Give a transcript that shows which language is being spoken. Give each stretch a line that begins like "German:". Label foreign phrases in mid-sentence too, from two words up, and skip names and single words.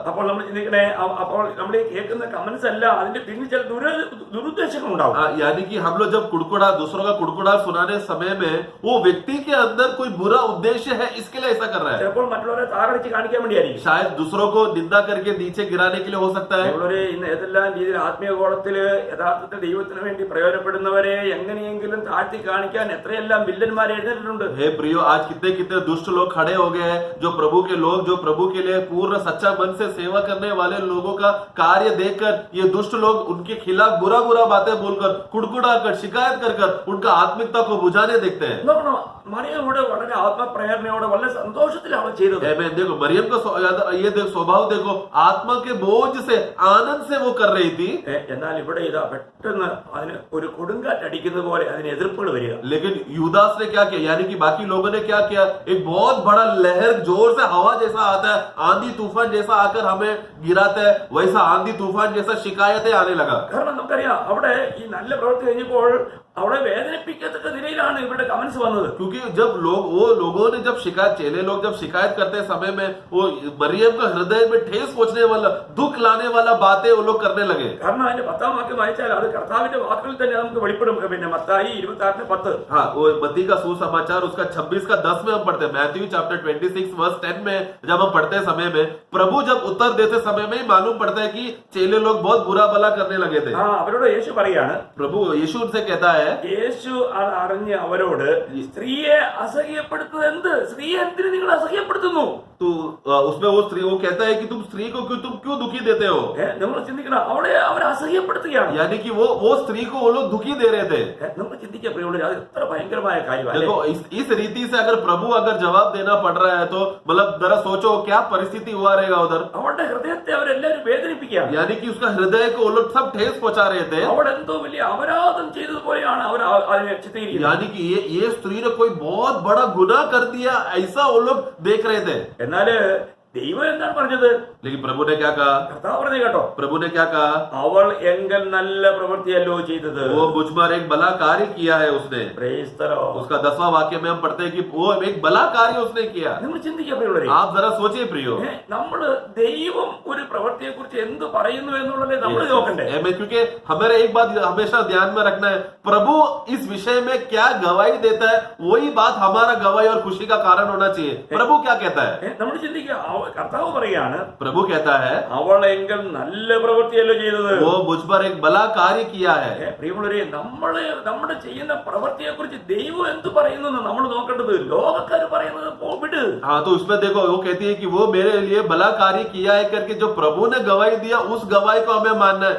Malayalam: അപ്പോൾ നമ്മൾ ചിന്തിക്കണേ, അപ്പോൾ നമ്മൾ ഈ കേൾക്കുന്ന കമന്റ്സ് അല്ല, അതിന്റെ പിന്നിൽ ചില ദുരുദ്ദേശങ്ങൾ ഉണ്ടാവും.
Hindi: यानी कि हम लोग जब कुड़कुड़ा दूसरों का कुड़कुड़ा सुनाने समय में वो व्यक्ति के अंदर कोई बुरा उद्देश्य है, इसके लिए ऐसा कर रहा है।
Malayalam: ചിലപ്പോൾ മറ്റുള്ളവരെ താറടിച്ച് കാണിക്കാൻ വേണ്ടിയായിരിക്കും.
Hindi: शायद दूसरों को निंदा करके नीचे गिराने के लिए हो सकता है।
Malayalam: നമ്മളൊരു ഇന്ന് ഏതെല്ലാം രീതിയിൽ ആത്മീയ കോളത്തില് യഥാർത്ഥത്തിൽ ദൈവത്തിന് വേണ്ടി പ്രയോജനപ്പെടുന്നവരെ എങ്ങനെയെങ്കിലും താഴ്ത്തി കാണിക്കാൻ എത്രയെല്ലാം വില്ലന്മാരെ എഴുന്നേറ്റിട്ടുണ്ട്.
Hindi: हे प्रियो, आज कितने कितने दुष्ट लोग खड़े हो गए हैं, जो प्रभु के लोग, जो प्रभु के लिए पूर्ण सच्चा मन से सेवा करने वाले लोगों का कार्य देखकर ये दुष्ट लोग उनके खिलाफ बुरा बुरा बातें बोलकर, कुड़कुड़ा कर, शिकायत कर कर उनका आत्मिकता को बुझाने देखते हैं।
Malayalam: നോക്കണം, മറിയയോട് വളരെ ആത്മപ്രേരണയോടെ വളരെ സന്തോഷത്തിലാണ് ചെയ്തത്.
Hindi: आमीन। देखो मरियम का ये देखो स्वभाव, देखो आत्मा के बोझ से, आनंद से वो कर रही थी।
Malayalam: എന്നാൽ ഇവിടെ ഇതാ പെട്ടെന്ന് അതിന് ഒരു കൊടുങ്കാറ്റ് അടിക്കുന്നത് പോലെ അതിന് എതിർപ്പുകൾ വരിക.
Hindi: लेकिन यूदास ने क्या किया, यानी कि बाकी लोगों ने क्या किया, एक बहुत बड़ा लहर जोर से हवा जैसा आता है, आंधी तूफान जैसा आकर हमें गिराता है, वैसा आंधी तूफान जैसा शिकायतें आने लगा।
Malayalam: കാരണം നമുക്കറിയാം അവിടെ ഈ നല്ല പ്രവൃത്തി കഴിഞ്ഞപ്പോൾ അവിടെ വേദനിപ്പിക്കത്തക്ക നിലയിലാണ് ഇവിടെ കമന്റ്സ് വന്നത്.
Hindi: क्योंकि जब लोगों ने जब शिकायत, चेले लोग जब शिकायत करते समय में वो मरियम का हृदय में ठेस पहुंचने वाला, दुख लाने वाला बातें वो लोग करने लगे।
Malayalam: കാരണം അതിന്റെ 10-ാം വാക്യം വായിച്ചാൽ അത് കർത്താവിന്റെ വാക്കുകളിൽ തന്നെ നമുക്ക് വെളിപ്പെടും. പിന്നെ മത്തായി 26:10.
Hindi: हाँ, वो मत्ती का सुसमाचार उसका 26 का 10 में हम पढ़ते हैं। मैथ्यू चैप्टर 26 वर्स 10 में जब हम पढ़ते समय में प्रभु जब उत्तर देते समय में ही मालूम पड़ता है कि चेले लोग बहुत बुरा भला करने लगे थे।
Malayalam: അവരോട് യേശു പറയാണ്,
Hindi: प्रभु यीशु उनसे कहता है,
Malayalam: യേശു അത് അറിഞ്ഞ് അവരോട്, സ്ത്രീയെ അസഹ്യപ്പെടുത്തുന്നത് എന്ത്? സ്ത്രീയെ എന്തിനു നിങ്ങൾ അസഹ്യപ്പെടുത്തുന്നു?
Hindi: तो उसमें वो कहता है कि तुम स्त्री को तुम क्यों दुखी देते हो?
Malayalam: നമ്മൾ ചിന്തിക്കണം, അവളെ അവർ അസഹ്യപ്പെടുത്തുകയാണ്.
Hindi: यानी कि वो स्त्री को वो लोग दुखी दे रहे थे।
Malayalam: നമ്മൾ ചിന്തിക്കാൻ പ്രിയമുള്ളവരെ, അത് എത്ര ഭയങ്കരമായ കാര്യമാണ്.
Hindi: देखो इस रीति से अगर प्रभु अगर जवाब देना पड़ रहा है तो मतलब जरा सोचो क्या परिस्थिति हुआ रहेगा उधर।
Malayalam: അവളുടെ ഹൃദയത്തെ അവരെല്ലാവരും വേദനിപ്പിക്കുകയാണ്.
Hindi: यानी कि उसका हृदय को वो लोग सब ठेस पहुंचा रहे थे।
Malayalam: അവൾ എന്തോ വലിയ അപരാധം ചെയ്തതുപോലെയാണ് അവർ അതിനെ ചിത്രീകരിക്കുന്നത്.
Hindi: यानी कि ये स्त्री ने कोई बहुत बड़ा गुनाह कर दिया, ऐसा वो लोग देख रहे थे।
Malayalam: എന്നാൽ ദൈവം എന്താണ് പറഞ്ഞത്?
Hindi: लेकिन प्रभु ने क्या कहा?
Malayalam: കർത്താവ് പറഞ്ഞു കേട്ടോ,
Hindi: प्रभु ने क्या कहा?
Malayalam: അവൾ എങ്കിൽ നല്ല പ്രവൃത്തിയല്ലോ ചെയ്തത്.
Hindi: वो मुझ पर एक भला कार्य किया है उसने.
English: Praise the Lord.
Hindi: उसका 10वां वाक्य में हम पढ़ते हैं कि वो एक भला कार्य उसने किया.
Malayalam: നിങ്ങൾ ചിന്തിക്കുക പ്രിയമുള്ളവരെ,
Hindi: आप जरा सोचिए प्रियो,
Malayalam: നമ്മള് ദൈവം ഒരു പ്രവൃത്തിയെ കുറിച്ച് എന്ത് പറയുന്നു എന്നുള്ളതേ നമ്മൾ നോക്കണ്ടേ.
Hindi: क्योंकि हमारे एक बात हमेशा ध्यान में रखना है, प्रभु इस विषय में क्या गवाही देता है वही बात हमारा गवाही और खुशी का कारण होना चाहिए. प्रभु क्या कहता है?
Malayalam: നമ്മൾ ചിന്തിക്കുക, കർത്താവ് പറയാണ്,
Hindi: प्रभु कहता है
Malayalam: അവൾ എങ്കിൽ നല്ല പ്രവൃത്തിയല്ലോ ചെയ്തത്.
Hindi: वो मुझ पर एक भला कार्य किया है.
Malayalam: പ്രിയമുള്ളവരെ, നമ്മുടെ ചെയ്യുന്ന പ്രവൃത്തിയെ കുറിച്ച് ദൈവം എന്ത് പറയുന്നു നമ്മൾ നോക്കേണ്ടത്. ലോകക്കാർ പറയുന്നത് വിട്.
Hindi: हाँ, तो उसमें देखो वो कहती है कि वो मेरे लिए भला कार्य किया है करके जो प्रभु ने गवाही दिया उस गवाही को हमें मानना है.